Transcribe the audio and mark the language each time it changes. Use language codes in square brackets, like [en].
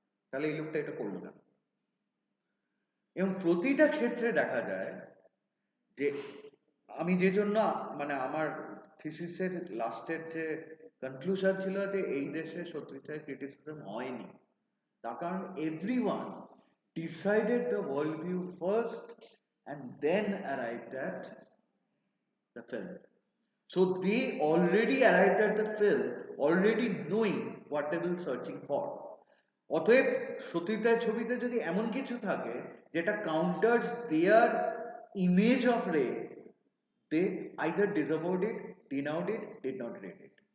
[bn] তাহলে এই লোকটা এটা করলো না। এবং প্রতিটা ক্ষেত্রে দেখা যায় যে আমি যে জন্য মানে আমার থিসিসের লাস্টের যে কনক্লুশন ছিল যে এই দেশে সত্যজিৎ রায়ের ক্রিটিসিজম হয়নি, তার কারণ [en] Everyone decided the world view first and then arrived at the film. So they already arrived at the film already knowing what they were searching for. [bn] অতএব সত্যজিৎ রায়ের ছবিতে যদি এমন কিছু থাকে যেটা [en] Counters their image of Ray, they either disavowed it, denounced it, did not rate it.